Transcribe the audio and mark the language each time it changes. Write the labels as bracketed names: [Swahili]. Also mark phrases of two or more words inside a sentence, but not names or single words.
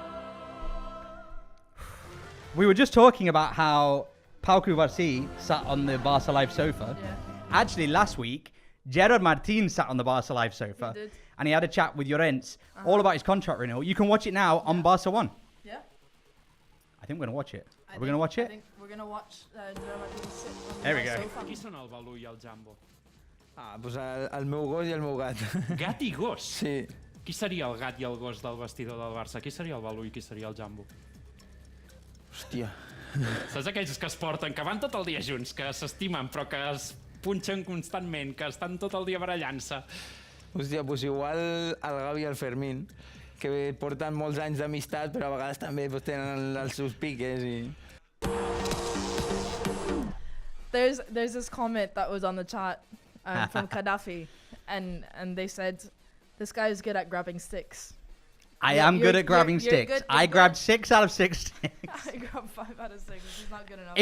[English] We were just talking about how Pau Cubarsí sat on the Barça Live sofa. Yeah. Actually, last week, Gerard Martin sat on the Barça Live sofa. He did. And he had a chat with Llorens all about his contract renewal. You can watch it now on Barça 1. Yeah. I think we're going to watch it. Are we going to watch I it? think we're gonna watch sit on There we the go. sofa. [Catalan] Qui són el Balú i el Jambo? Ah, doncs el meu gos i el meu gat. Gat i gos? Sí. Qui seria el gat i el gos del vestidor del Barça? Qui seria el Balú i qui seria el Jambo? Hòstia. Saps aquells que es porten, que van tot el dia junts, que s'estimen però que es punxen constantment, que estan tot el dia barallant-se? Hòstia, doncs igual el Gavi i el Fermín, que porten molts anys d'amistat, però a vegades també tenen els seus piques i... [English] There's this comment that was on the chat from Gaddafi, and they said, "This guy is good at grabbing sticks." I Yeah, am good you're- at grabbing you're sticks. good- I you're grabbed good. 6 out of 6 sticks. I grabbed 5 out of 6, which is not good enough.